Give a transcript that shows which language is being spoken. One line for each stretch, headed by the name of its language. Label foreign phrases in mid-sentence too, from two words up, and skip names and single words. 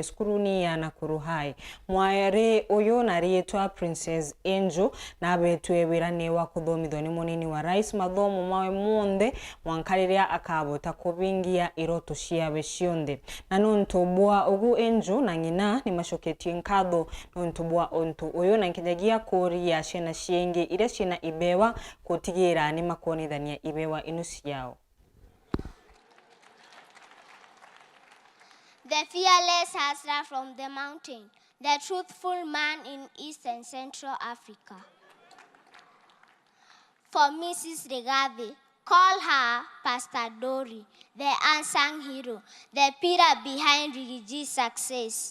Meru: skuruni ya Nakuru High mwaere uyu na rietwa Princess Angel na betwe wirani wa kuthomithwa ni munini wa rais mathomo mawe monde mwankariria akabota kubingia iroto ciawe cionthe na nuntubwa ugu Angel na ngina ni macoketie nkatho nuntubwa ontu uyu na nkinyagia kuria ciana ciengi iria cina ibewa kutigira ni makonithania ibewa inu ciao.
English: The fearless hustler from the mountain, the truthful man in East and Central Africa. For Mrs. Rigathi, call her Pastor Dory, the unsung hero, the pillar behind Rigi's success.